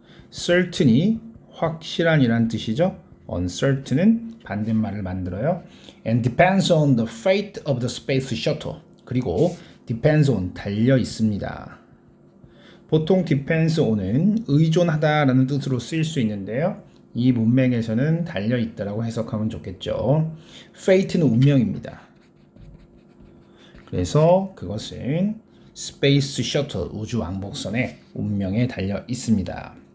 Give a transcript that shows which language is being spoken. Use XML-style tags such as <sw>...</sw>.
<ko>certain이 확실한이란 뜻이죠. uncertain은 반대말을 만들어요.</ko> <en>and depends on the fate of the space shuttle.</en> <ko>그리고 depends on 달려 있습니다. 보통 depends on은 의존하다라는 뜻으로 쓰일 수 있는데요. 이 문맥에서는 달려 있다라고 해석하면 좋겠죠. fate는 운명입니다. 그래서 그것은 스페이스 셔틀 우주 왕복선의 운명에 달려 있습니다.</ko>